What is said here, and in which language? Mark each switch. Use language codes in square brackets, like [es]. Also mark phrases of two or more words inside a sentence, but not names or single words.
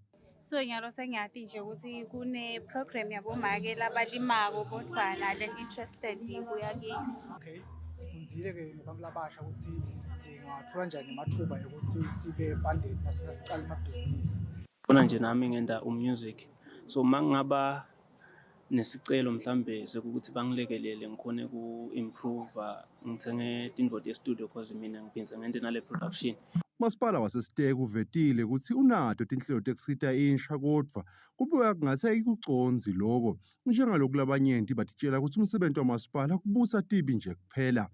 [ss] So nyalo sengiyati nje ukuthi kune program yabomake labalimako kodwa nale interested kuya kiyo. Okay, sifundzile ke abantu labasha ukuthi singathola njani amathuba ukuthi sibe funded nasicala emabhizinisi. Bona nje nami ngenda music so mangaba nesicelo mhlambe sekuthi bangilekelele ngikhone ku-improve ngithenge tinvoti ye-studio cause mina ngiphinze ngente nale production. Masipala wasesiteki uvetile ukuthi unato tinhlelo tekusita insha kodwa kubuya kungathi ayikuconzi lokho njengaloku labanyenti batitshela ukuthi umsebenzi wamasipala kubusa tibi nje kuphela.